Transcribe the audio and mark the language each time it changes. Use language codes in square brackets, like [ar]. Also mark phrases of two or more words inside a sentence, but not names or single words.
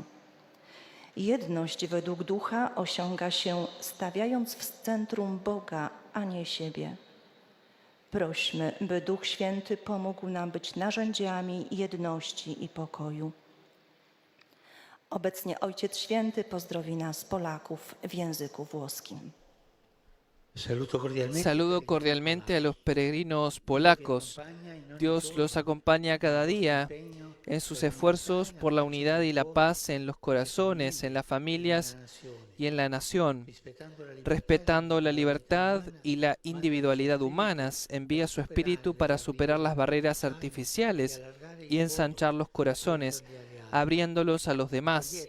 [pl] Jedność według Ducha osiąga się stawiając w centrum Boga, a nie siebie. Prośmy, by Duch Święty pomógł nam być narzędziami jedności i pokoju. Obecnie Ojciec Święty pozdrowi nas, Polaków, w języku włoskim. [es] Saludo cordialmente a los peregrinos polacos. Dios los acompaña cada día en sus esfuerzos por la unidad y la paz en los corazones, en las familias y en la nación. Respetando la libertad y la individualidad humanas, envía su Espíritu para superar las barreras artificiales y ensanchar los corazones, abriéndolos a los demás.